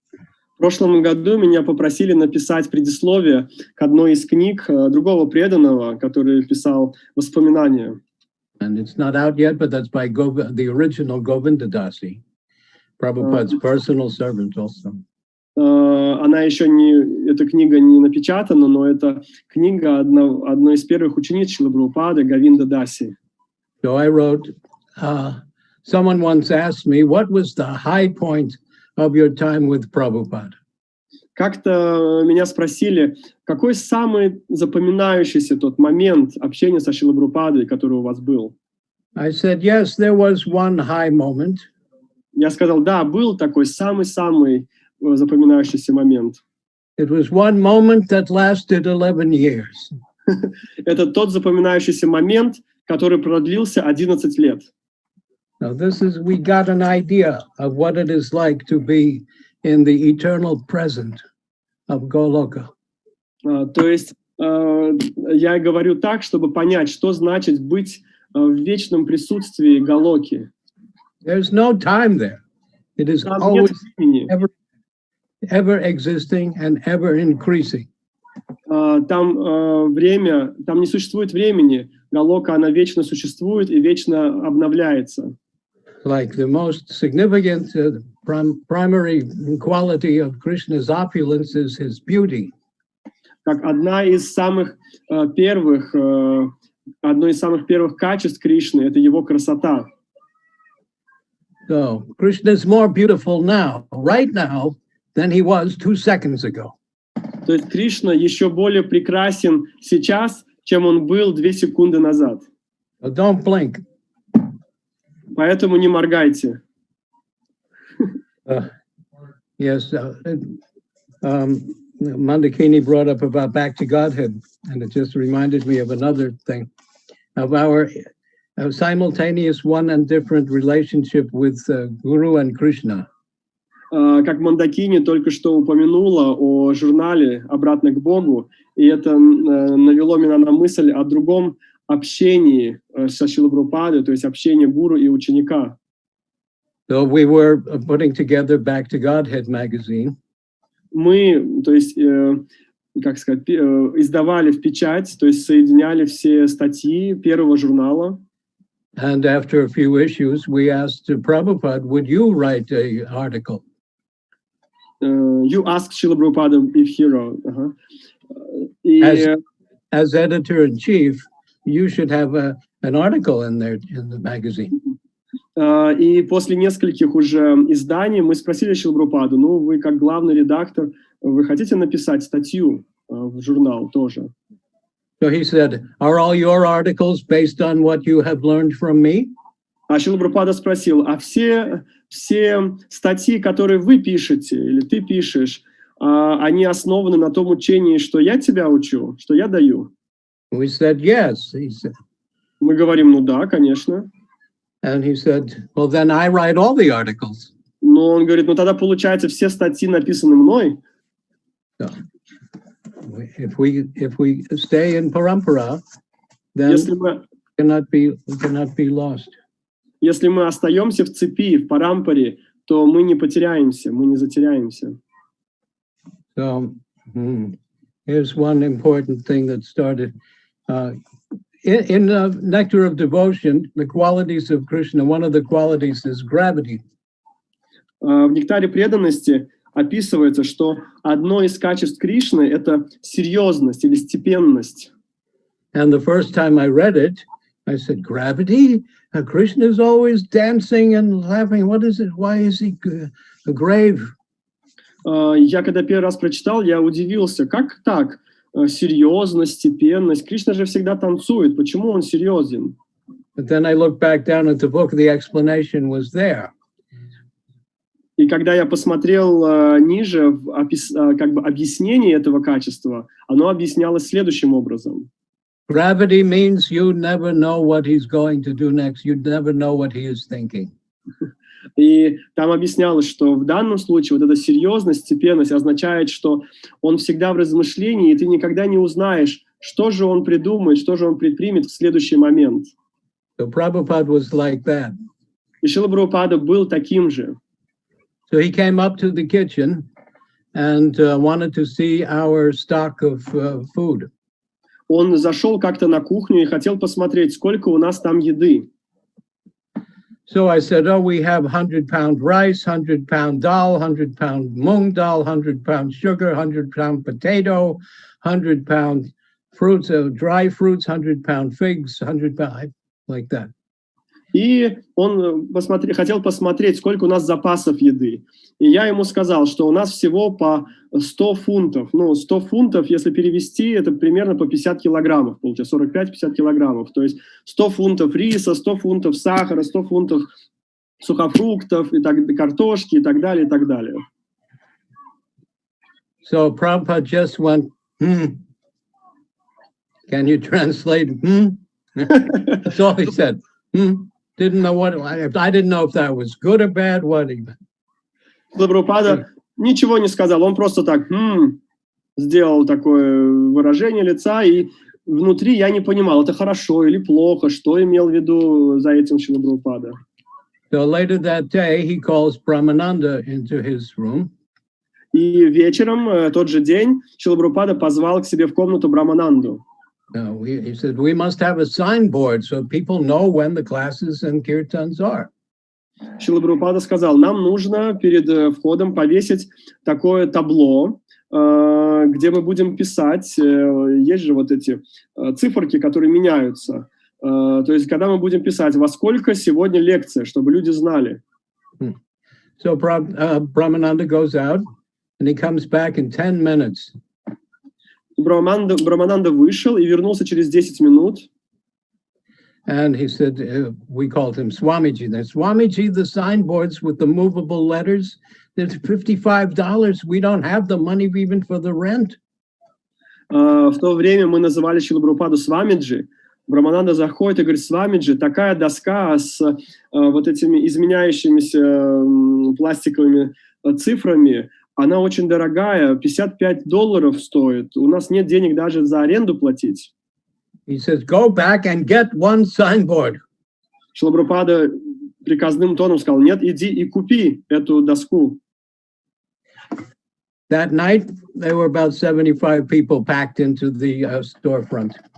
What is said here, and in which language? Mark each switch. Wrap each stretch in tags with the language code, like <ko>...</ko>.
<ru>В прошлом году меня попросили написать предисловие к одной из книг другого преданного, который писал воспоминания.</ru> <en>And it's not out yet, but that's by the original Govinda Dasi, Prabhupada's personal servant also.</en> <ru>Она еще эта книга не напечатана, но это книга одной из первых учениц Шрилы Прабхупады, Говинда Даси.</ru> <en>So I wrote, someone once asked me, what was the high point of your time with Prabhupada?</en> <ru>Как-то меня спросили, какой самый запоминающийся тот момент общения со Шрилой Прабхупадой, который у вас был?</ru> <en>I said, yes, there was one high moment.</en> <ru>Я сказал, да, был такой самый-самый запоминающийся момент.</ru> <en>It was one moment that lasted 11 years.</en> <ru>Это тот запоминающийся момент, который продлился 11 лет.</ru> <en>Now we got an idea of what it is like to be in the eternal present of Goloka.</en> <ru>То есть я говорю так, чтобы понять, что значит быть в вечном присутствии Галоки.</ru> <en>There's no time there. It is always ever existing and ever increasing.</en> <ru>Там время, там не существует времени. Галока, она вечно существует и вечно обновляется.</ru> <en>Like the most significant primary quality of Krishna's opulence is his beauty.</en> <ru>Как одно из самых первых качеств Кришны — это его красота.</ru> <en>So Krishna is more beautiful now, right now, than he was 2 seconds ago.</en> <ru>То есть Кришна еще более прекрасен сейчас, чем он был 2 секунды назад.</ru> <en>So don't blink.</en> <ru>Поэтому не моргайте.</ru> <en>Yes, Moндакини brought up about back to Godhead, and it just reminded me of another thing, of our simultaneous one and different relationship with Guru and Krishna.</en> <ru>Как Мондакини только что упомянула о журнале «Обратно к Богу», и это навело меня на мысль о другом общении со Шрилой Прабхупадой, то есть общение гуру и ученика.</ru> <en>So we were putting together Back to Godhead magazine.</en> <ru>Мы, то есть, как сказать, издавали в печать, то есть соединяли все статьи первого журнала.</ru> <en>And after a few issues, we asked Prabhupada, would you write an article? You asked Srila Prabhupada if he wrote. As editor-in-chief, you should have an article in there in the magazine.</en> <ru>И после нескольких уже изданий мы спросили Шрилу Прабхупаду, ну, вы как главный редактор, вы хотите написать статью в журнал тоже?</ru> <en>So he said, are all your articles based on what you have learned from me?</en> <ru>А Шрила Прабхупада спросил, а все статьи, которые вы пишете, или ты пишешь, они основаны на том учении, что я тебя учу, что я даю?</ru> <en>We said, yes. He said,</en> <ru>Мы говорим, ну да, конечно.</ru> <en>and he said, well, then I write all the articles.</en> <ru>Но он говорит, ну тогда получается все статьи написаны мной.</ru> <en>So, if we stay in parampara, then we cannot be lost.</en> <ru>Если мы остаемся в цепи, в парампаре, то мы не потеряемся, мы не затеряемся.</ru> <en>So here's one important thing that started. In the Nectar of Devotion, the qualities of Krishna, one of the qualities is gravity.</en> <ru>В нектаре преданности описывается, что одно из качеств Кришны — это серьезность или степенность.</ru> <en>And the first time I read it, I said, gravity? Krishna is always dancing and laughing. What is it? Why is he grave?</en> <ru>Я когда первый раз прочитал, я удивился, как так? Серьезность, степенность. Кришна же всегда танцует. Почему он серьезен?</ru> <en>But then I looked back down at the book, the explanation was there.</en> <ru>И когда я посмотрел ниже, как бы объяснение этого качества, оно объяснялось следующим образом.</ru> <en>Gravity means you never know what he's going to do next. You never know what he is thinking.</en> <ru>И там объяснялось, что в данном случае вот эта серьезность, степенность означает, что он всегда в размышлении, и ты никогда не узнаешь, что же он придумает, что же он предпримет в следующий момент.</ru> <en>So Prabhupada was like that.</en> <ru>И Шрила Прабхупада был таким же.</ru> <en>So he came up to the kitchen and wanted to see our stock of food.</en> <ru>Он зашел как-то на кухню и хотел посмотреть, сколько у нас там еды.</ru> <en>So I said, oh, we have 100-pound rice, 100-pound dal, 100-pound mung dal, 100-pound sugar, 100-pound potato, 100-pound fruits, dry fruits, 100-pound figs, 100-pound, like that.</en> <ru>И он хотел посмотреть, сколько у нас запасов еды. И я ему сказал, что у нас всего по 100 фунтов. Ну, 100 фунтов, если перевести, это примерно по 50 килограммов, получается, 45-50 килограммов. То есть 100 фунтов риса, 100 фунтов сахара, 100 фунтов сухофруктов, картошки и так далее, и так далее.</ru> <en>So Prabhupada just went, Can you translate? That's all he said. Didn't know what, I didn't know if that was good or bad, what even.</en> <ru>Прабхупада ничего не сказал, он просто так сделал такое выражение лица, и внутри я не понимал, это хорошо или плохо, что имел в виду за этим Шрила Прабхупада.</ru> <en>So later that day, he calls Brahmananda into his room.</en> <ru>И вечером, тот же день, Шрила Прабхупада позвал к себе в комнату Брахмананду.</ru> <en>He said, we must have a signboard so people know when the classes and kirtans are.</en> <ru>Шрила Прабхупада сказал, нам нужно перед входом повесить такое табло, где мы будем писать, есть же вот эти циферки, которые меняются. То есть, когда мы будем писать, во сколько сегодня лекция, чтобы люди знали.</ru> <en>So Brahmananda goes out and he comes back in 10 minutes.</en> <ru>Брахмананда вышел и вернулся через 10 минут.</ru> <en>And he said, we called him Swamiji. Then Swamiji, the signboards with the movable letters, there's $55. We don't have the money even for the rent.</en> <ru>В то время мы называли Шрилу Прабхупаду Свамиджи. Брахмананда заходит и говорит, Свамиджи, такая доска с вот этими изменяющимися пластиковыми цифрами, она очень дорогая, $55 стоит. У нас нет денег даже за аренду платить.</ru> <en>He says, go back and get one signboard.</en> <ru>Шрила Прабхупада приказным тоном сказал, нет, иди и купи эту доску.</ru> <en>That night, there were about 75 people packed into the storefront.</en>